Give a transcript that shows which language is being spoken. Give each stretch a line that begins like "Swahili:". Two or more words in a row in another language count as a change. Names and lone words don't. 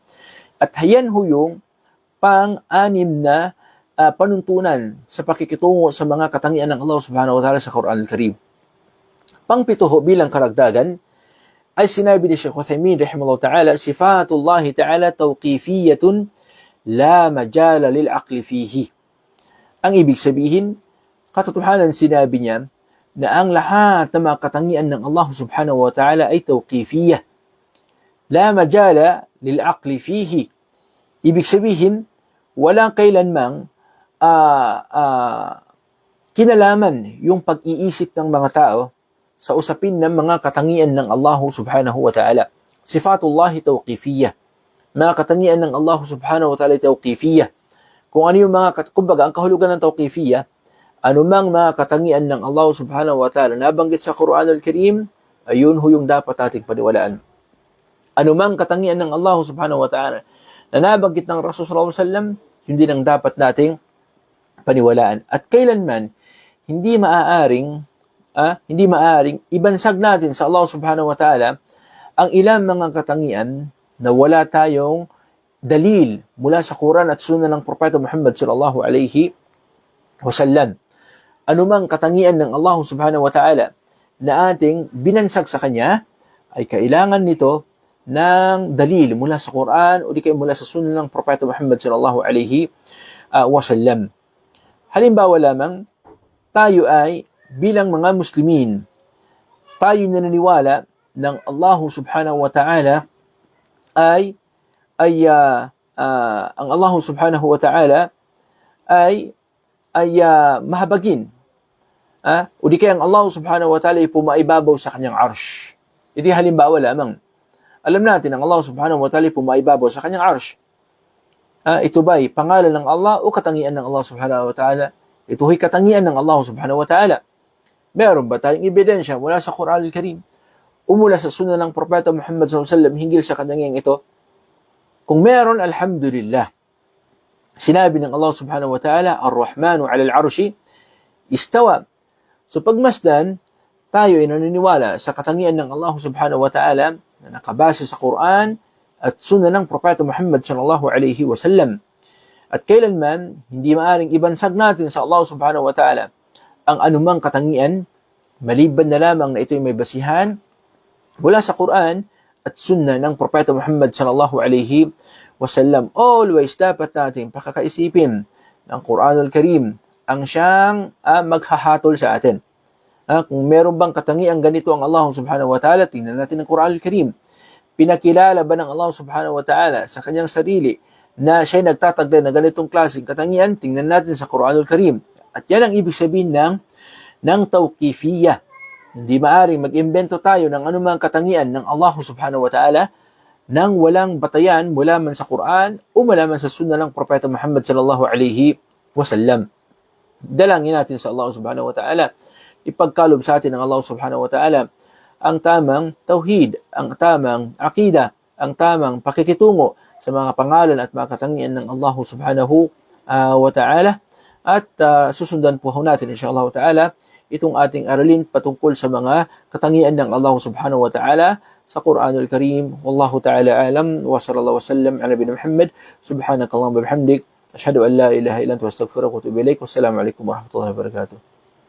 Filipino: At hayan ho yung pang-anim na panuntunan sa pakikitungo sa mga katangian ng
Arabic: الله سبحانه وتعالى
Filipino: sa Quran al-Karim. Pang-pito bilang karagdagan ay sinabi ni Shaykh Uthaymin
Arabic: رحمه الله تعالى, صفات الله تعالى توقيفية لا مجال للعقل فيه.
Filipino: Ang ibig sabihin, katotohanan sinabi niya na ang lahat ng mga katangian ng
Arabic: الله سبحانه وتعالى
Filipino: ay tawqifiyah.
Arabic: لا مجال للعقل فيه.
Filipino: Ibig sabihin, walang kailanmang kinalaman yung pag-iisip ng mga tao sa usapin ng mga katangian ng
Arabic: الله سبحانه وتعالى. صفات الله توقيفية.
Filipino: Mga katangian ng
Arabic: الله سبحانه وتعالى
Filipino: tawqifiyah. Kung ano yung kumbaga, ang kahulugan ng tawqifiyah, anumang mga katangian ng
Arabic: الله سبحانه وتعالى
Filipino: nabanggit sa Quran al-Karim, ayun ho yung dapat ating paniwalaan. Anumang katangian ng
Arabic: الله سبحانه وتعالى
Filipino: na nabanggit ng Rasul
Arabic: صلى الله عليه وسلم,
Filipino: yun din ang dapat nating paniwalaan. At kailanman, hindi maaaring ibansag natin sa
Arabic: الله سبحانه وتعالى
Filipino: ang ilang mga katangian na wala tayong dalil mula sa Quran at Sunnah ng Propeta Muhammad
Arabic: صلى الله عليه وسلم.
Filipino: Anumang katangian ng
Arabic: الله سبحانه وتعالى
Filipino: na ating binansag sa Kanya, ay kailangan nito ng dalil mula sa Quran o di kayo mula sa Sunnah ng Propeta Muhammad
Arabic: صلى الله عليه وسلم.
Filipino: Halimbawa lamang, tayo ay bilang mga Muslimin, tayo naniniwala ng
Arabic: الله سبحانه وتعالى
Filipino: ang
Arabic: الله سبحانه وتعالى
Filipino: ay mahabagin. O di kaya ang
Arabic: الله سبحانه وتعالى
Filipino: ay pumaibabaw sa kanyang arsh. Iti halimbawa lamang. Alam natin ang
Arabic: الله سبحانه وتعالى
Filipino: ay pumaibabaw sa kanyang arsh. Ito ba'y pangalan ng Allah o katangian ng
Arabic: الله سبحانه وتعالى?
Filipino: Ito ay katangian ng
Arabic: الله سبحانه وتعالى.
Filipino: Meron ba tayong ebidensya mula sa Quran al-Karim o mula sa Sunnah ng Propeta Muhammad
Arabic: صلى الله عليه وسلم
Filipino: hinggil sa katangian ito? Kung meron, alhamdulillah. Sinabi ng
Arabic: الله سبحانه وتعالى, الرحمن على العرش استوى.
Filipino: So pagmasdan, tayo ay naniniwala sa katangian ng
Arabic: الله سبحانه وتعالى
Filipino: na nakabase sa Quran at Sunnah ng Propeta Muhammad
Arabic: صلى الله عليه وسلم.
Filipino: At kailanman, hindi maaring ibansag natin sa
Arabic: الله سبحانه وتعالى
Filipino: ang anumang katangian maliban na lamang na ito'y may basihan mula sa Quran at Sunnah ng Propeta Muhammad
Arabic: صلى الله عليه وسلم.
Filipino: Always dapat natin pakakaisipin ng Quranul Karim ang siyang maghahatol sa atin. Kung meron bang katangiang ganito ang
Arabic: الله سبحانه وتعالى,
Filipino: tingnan natin ang Quranul Karim. Pinakilala ba ng
Arabic: الله سبحانه وتعالى
Filipino: sa kanyang sarili na siya'y nagtatagda ng ganitong klaseng katangian? Tingnan natin sa Quranul Karim. At yan ang ibig sabihin ng tawqifiyah. Hindi maaaring mag-imbento tayo ng anumang katangian ng
Arabic: الله سبحانه وتعالى
Filipino: nang walang batayan mula man sa Quran o mula man sa Sunnah ng Propeta Muhammad
Arabic: صلى الله عليه وسلم.
Filipino: Dalangin natin sa
Arabic: الله سبحانه وتعالى,
Filipino: ipagkalob sa atin ng
Arabic: الله سبحانه وتعالى
Filipino: ang tamang tauhid, ang tamang aqida, ang tamang pakikitungo sa mga pangalan at mga katangian ng
Arabic: الله سبحانه وتعالى.
Filipino: At susundan po natin
Arabic: إن شاء الله تعالى
Filipino: itong ating aralin patungkol sa mga katangian ng
Arabic: الله سبحانه وتعالى
Filipino: sa Quranul Karim.
Arabic: والله تعالى أعلم وصلى الله وسلم على نبينا محمد. سبحانك اللهم وبحمدك، أشهد أن لا إله إلا أنت أستغفرك وأتوب إليك. والسلام عليكم ورحمة الله وبركاته.